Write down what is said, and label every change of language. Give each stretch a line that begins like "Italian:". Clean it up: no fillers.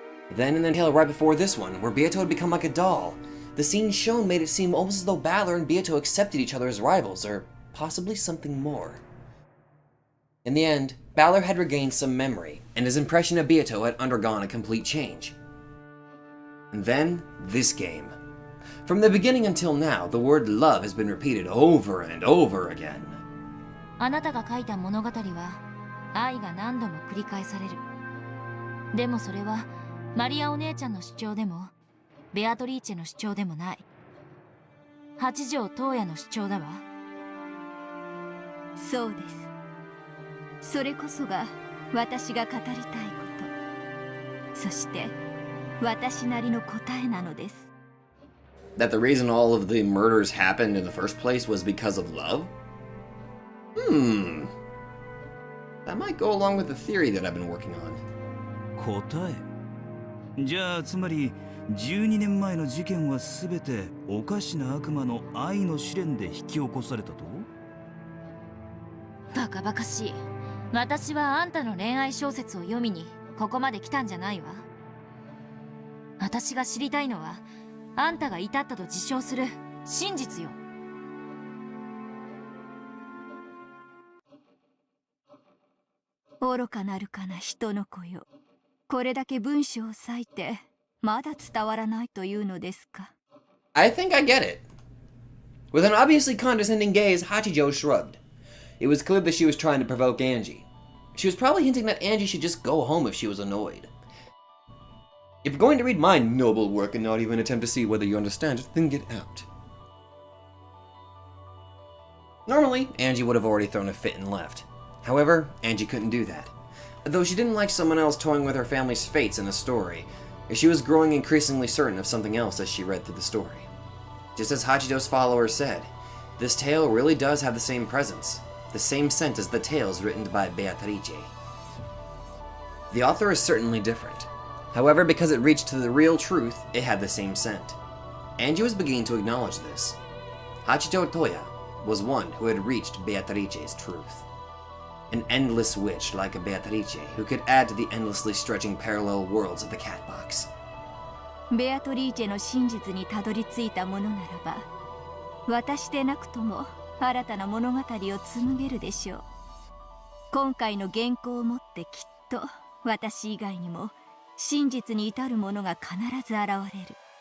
English: Then in the tale right before this one, where Beato had become like a doll, the scene shown made it seem almost as though Balor and Beato accepted each other as rivals, or possibly something more. In the end, Balor had regained some memory, and his impression of Beato had undergone a complete change. And then, this game. From the beginning until now, the word love has been repeated over and over again.
Japanese: あなたが書いた物語は愛が何度も繰り返される。でもそれはマリアお姉ちゃんの主張でもベアトリーチェの主張でもない。八条東也の主張だわ。そうです。それこそが私が語りたいこと。そして私なりの答えなのです。
English: That the reason all of the murders happened in the first place was because of love? That might go along with the theory that I've been working on.
Japanese: 答えじゃあつまり12年前の事件は全ておかしな悪魔の愛の試練で引き起こされたと？バカバカしい。私はあんたの恋愛小説を読みにここまで来たんじゃないわ。私が知りたいのはあんたが至ったと自称する真実よ。愚かなるかな人の子よ。これだけ文章を割いてまだ伝わらないというのですか。
English: I think I get it. With an obviously condescending gaze, Hachijo shrugged. It was clear that she was trying to provoke Angie. She was probably hinting that Angie should just go home if she was annoyed. If you're going to read my noble work and not even attempt to see whether you understand it, then get out. Normally, Angie would have already thrown a fit and left. However, Angie couldn't do that. Though she didn't like someone else toying with her family's fates in a story, she was growing increasingly certain of something else as she read through the story. Just as Hachido's followers said, this tale really does have the same presence, the same scent as the tales written by Beatrice. The author is certainly different. However, because it reached to the real truth, it had the same scent. Angie was beginning to acknowledge this. Hachito Toya was one who had reached Beatrice's truth. An endless witch like a Beatrice who could add to the endlessly stretching parallel worlds of the cat box.
Japanese: ベアトリーチェの真実にたどり着いたものならば、私でなくとも新たな物語を紡げるでしょう。今回の原稿をもってきっと私以外にも真実に至るものが必ず現れる。